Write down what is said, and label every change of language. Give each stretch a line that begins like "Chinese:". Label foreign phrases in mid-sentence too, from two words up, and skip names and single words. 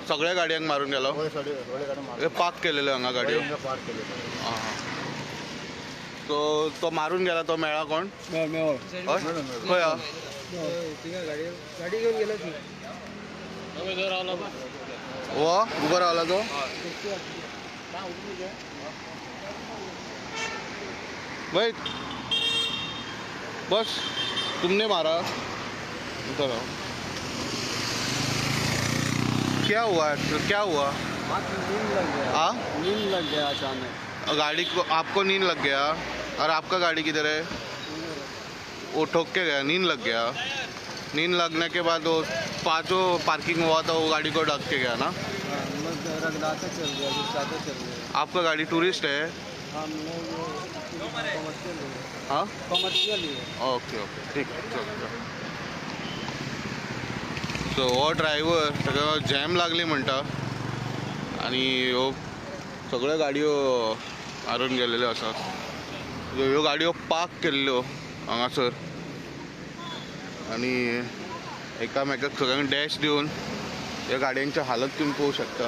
Konkani: सगळ्या गाडयांक मारून गेलो? पार्क केलेल्यो हांगा गाडयो? हां तो मारून गेला तो मेळा कोण? खंय हा? गाडी घेऊन गेला की उभो रावला तो?
Hindi: भाई बस तुमने मारा? उधर आओ। क्या हुआ? क्या हुआ? नींद लग गया। हाँ? नींद लग गया अचानक। गाड़ी को आपको नींद लग गया और आपका गाड़ी किधर है? वो ठोक के गया, नींद लग गया। नींद लगने के बाद वो पांचों पार्किंग हुआ था, वो गाड़ी को ढक के गया ना? रगड़ाता चल गया, गुस्साता चल गया। आपका गाड़ी टूरिस्ट है? हाँ कमर्शियल ही है।
English: okay okay
Hindi: ठीक है चल।
Konkani: सो हो ड्रायव्हर सगळं जॅम लागली म्हणटा आणि ह्यो सगळ्यो गाडयो मारून गेलेल्यो आसात। ह्यो गाडयो पार्क केल्ल्यो हांगासर आणि एकामेकाक सगळ्यांक डॅश दिवन ह्या गाडयांची हालत तुम्ही पळोवंक शकता।